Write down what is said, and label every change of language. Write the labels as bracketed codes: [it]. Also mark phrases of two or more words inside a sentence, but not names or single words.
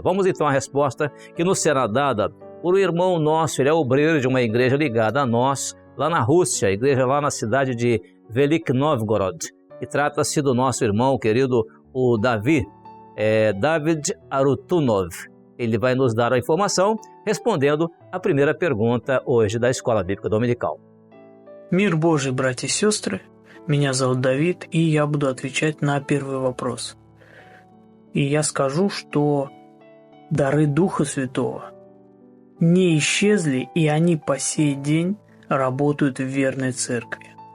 [pt] Vamos então à resposta que nos será dada por um irmão nosso, ele é obreiro de uma igreja ligada a nós, lá na Rússia, a igreja lá na cidade de Velik Novgorod. E trata-se do nosso irmão querido, o David Arutunov. Ele vai nos dar a informação respondendo a primeira pergunta hoje da Escola Bíblica Dominical. [ru] Мир Божий, братья и сестры, меня зовут Давид, и я буду отвечать на первый вопрос. И я скажу, что дары Духа Святого не исчезли, и они по сей день работают в верной церкви.